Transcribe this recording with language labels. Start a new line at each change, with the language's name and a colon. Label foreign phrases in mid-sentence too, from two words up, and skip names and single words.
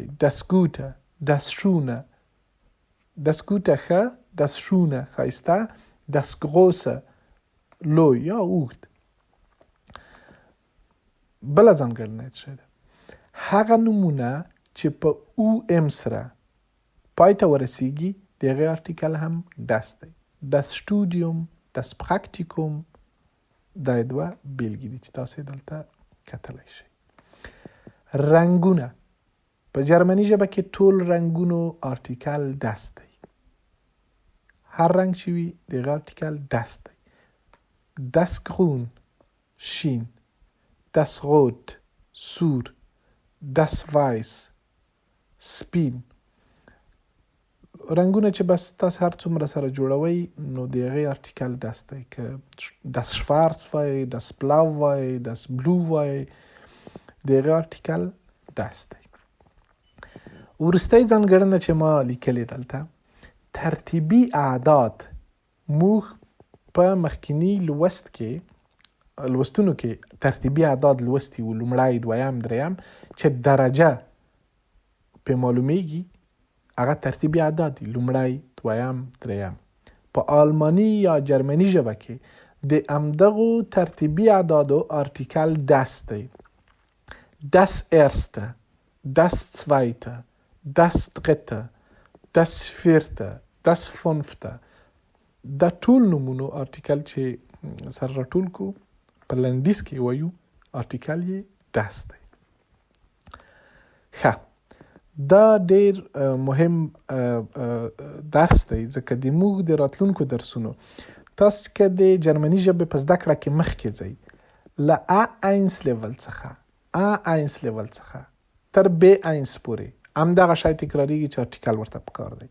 German: das Gute, das Schöne, das Gute
Pashto: ښه،
German: das Schöne
Pashto: ښایسته،
German: das Große
Pashto: لوی یا اوږد. بله ځانګړنه څه ده؟ هغه نومونه چې په او ام سره پای ته ورسیږي د هغې ارټیکل هم دس دی.
German: das Studium, das Praktikum.
Pashto: دا دوه بیلګې دي چې تاسې دلته کتلی شئ. رنګونه، په جرمني ژبه کې ټول رنګونو ارټیکل دس دی. هر رنګ چې وي د هغه ارټیکل دس دی.
German: das Grün, شین، das Rot, سور، das Weiß،
Pashto: سپین. رنگونه چې بس تاسو هر څومره سره جوړوي نو د هغې ارټیکل das دی. که
German: das Schwarz
Pashto: وای،
German: das Blau
Pashto: وای،
German: das Blue
Pashto: وای، د هغې ارټیکل das دی. وروستی ځانګړنه چې ما لیکلې دلته ترتیبي اعداد. موږ په مخکینی لوستونو کې ترتیبي اعداد لوستي وو، لومړی، دویم، دریم، چې درجه په معلومیږي هغه ترتیبي اعداد دي، لومړی، دویم، دریم. په آلمانی یا جرمني ژبه کې د همدغو ترتیبي اعدادو ارټیکل das دی.
German: das erste، das zweite، das dritte، das vierte، das fünfte.
Pashto: دا ټول نومونو ارټیکل چې سره راټول کو په لنډیز کې وایو ارټیکل یې das دی. ښه، دا ډیر مهم درس دی ځکه د موږ د راتلونکو درسونو تاسو که د جرمني ژبې په زده کړه کې مخکې ځئ له A1 لیول څخه تر B1 پورې همدغه شی تکراریږي چې ارټیکل ورته پکار دی.